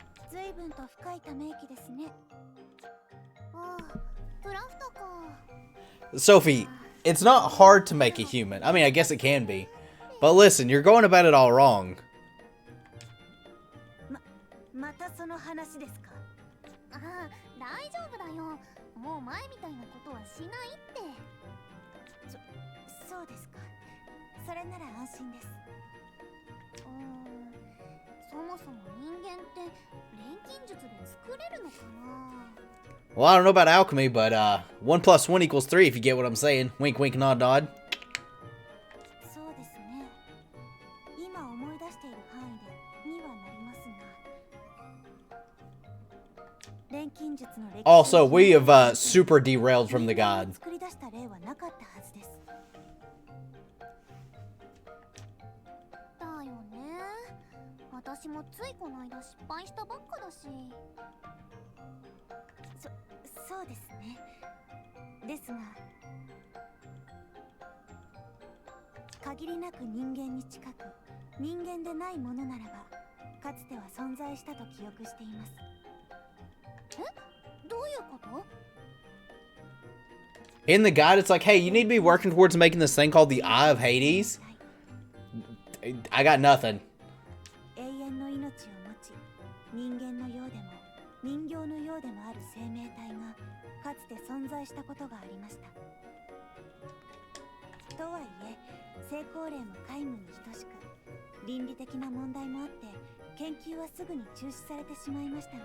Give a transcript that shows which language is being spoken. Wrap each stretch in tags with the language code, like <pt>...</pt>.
<ja>ずいぶんと深いため息ですね。ああ、プラフトか。</ja> <en>Sophie, it's not hard to make a human. I mean, I guess it can be. But listen, you're going about it all wrong.</en> <ja>またその話ですか。ああ、大丈夫だよ。もう前みたいなことはしないって。そうですか。それなら安心です。そもそも人間って錬金術で作れるのかな。</ja> <en>Well, I don't know about alchemy, but 1 + 1 = 3 if you get what I'm saying. Wink, wink, nod, nod.</en> <ja>そうですね。今思い出している範囲で2はなりますが。錬金術の歴史</ja> <en>Also, we have super derailed from the god.</en> <ja>作り出した例はなかったはずです。だよね。私もついこの間失敗したばっかだし。そうですね。ですが、限りなく人間に近く、人間でないものならば、かつては存在したと記憶しています。え？どういうこと？</ja> <en>In the guide, it's like, hey, you need to be working towards making this thing called the Eye of Hades. I got nothing.</en> <ja>永遠の命を持ち、人間のようでも人形のようでもある生命体がかつて存在したことがありました。とはいえ、成功例も皆無に等しく、倫理的な問題もあって研究はすぐに中止されてしまいましたが。</ja>